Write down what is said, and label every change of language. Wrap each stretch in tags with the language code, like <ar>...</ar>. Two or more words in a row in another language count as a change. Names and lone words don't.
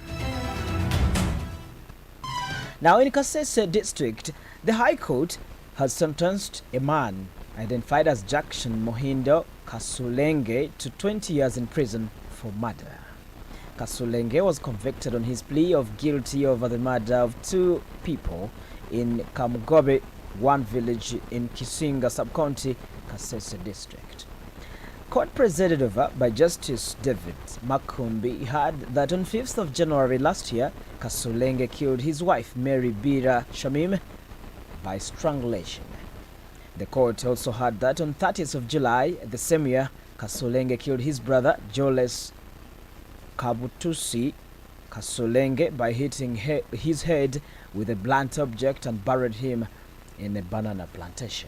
<en>Now in Kasese district, the High Court has sentenced a man identified as Jackson Mohindo Kasulenge to 20 years in prison for murder. Kasulenge was convicted on his plea of guilty over the murder of 2 people in Kamugobe, one village in Kisinga sub-county, Kasese district. Court presided over by Justice David Makumbi had that on 5th of January last year, Kasulenge killed his wife Mary Bira Shamim by strangulation. The court also had that on 30th of July the same year, Kasulenge killed his brother Joles Kabutusi Kasulenge by hitting his head with a blunt object and buried him in a banana plantation.</en>